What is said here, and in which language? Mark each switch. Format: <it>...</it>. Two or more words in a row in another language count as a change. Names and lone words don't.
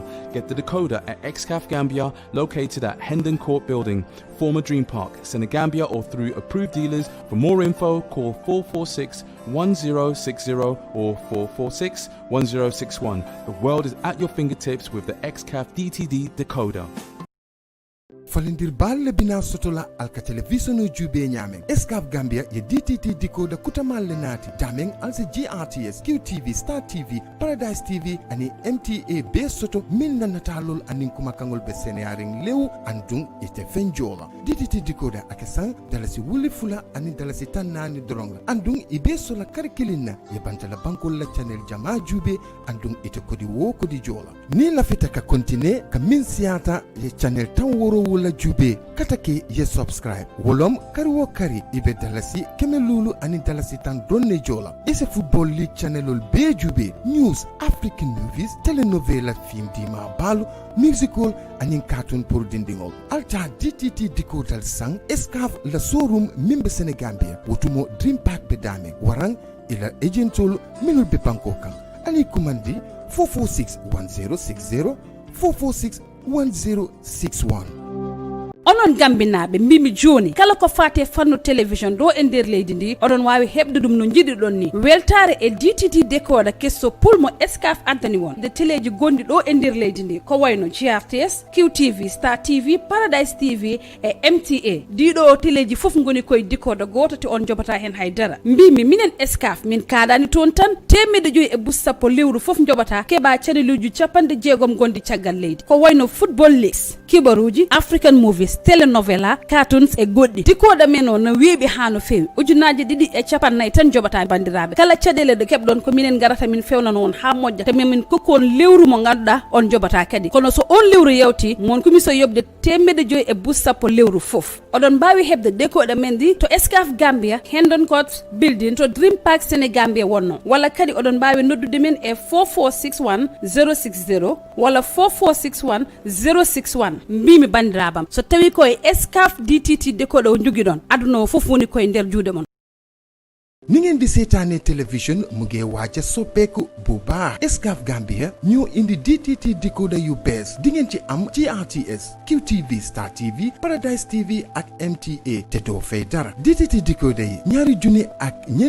<en>Get the decoder at XCAF Gambia, located at Hendon Court Building, former Dream Park, Senegambia, or through approved dealers. For more info, call 446-1060 or 446-1061. The world is at your fingertips with the XCAF DTD decoder.</en> <man>falindir balle bina sotola alka television jube nyameng escaf Gambia ye DTT decoder kutamalle nati dameng alse GRTS QTV Star TV Paradise TV ani MTA be soto min natalol anin kuma kangol be senearing lew andung ite fenjola DTT decoder akesan dalasi wuli fula ani dalasi tanani dronga andung ibe sola karikilina ye bantala bankol la channel jama jube andung ite kodi wo kodi jola ni la fita ka continue ka min siata ye channel tan woro la jube katake ye subscribe wolom kari wo kari ibe dalasi keme lulu ani dalasi tan donne jola ese</man> <en>football league</en> <man>channelol be jube</man> <en>news african movies</en> <man>telenovela film dima balu musical ani cartoon pour dindingol alta DTT decoder sang escaf la showroom mimbe Senegambia wotumo dream park be dame warang ila agentol minul be banko kan ani kumandi 4461060 4461061</man> <ff>onon gambinaɓe mbimi joni kala ko fate fanno télévision ɗo e nder leydi ndi oɗon wawi hebde ɗum no jiɗiɗon ni weltare e DTT décoda kesso pulmo escaf antani won de téléji gonɗi ɗo e nder leydi ndi ko wayno GRTS QTV Star TV Paradise TV e MTA ɗiɗo téléji foof goni koye décoda goto te on jobata hen haydara mbimi minen escaf min kaɗani toon tan 1.5 lewru foof jobata keɓa caneluji 60 gondi caggal leydi ko wayno</ff> <en>football leagues</en> <ff>kibaruji</ff> <en>African movies</en> <ff>telenovela cartoons e goɗɗi tikoɗa men o no weeɓi ha no fewi ujunaji 250 tan jobata bandiraɓe kala caɗele ɗe keɓɗon ko minen garata min fewnano on ha moƴƴa te min kokkon lewru mo ganduɗa on jobata kadi kono so on lewru yewti mon komiso yobde 1.5 lewru foof oɗon mbawi hebde décoɗa men ɗi to Escaf Gambia Hendon Court building to Dream Park Senegambia wonno walla kadi oɗon mbawi noddude men e 4461 060 walla 4461 061 mbimi bandirabam so tawi koye Escaf DTT décoder o jogiɗon aduna o fof woni koye nder juuɗe mon</ff> <wo>ni ngeen di seetaane télévision mu ngi waaja soppeeku bu baax Escaf Gambia ñoo indi DTT decoder yu bees di ngeen ci am GRTS QTV Star TV Paradise TV ak MTA te doo fay dara DTT decoder yi ñaari junni ak ñeent</wo>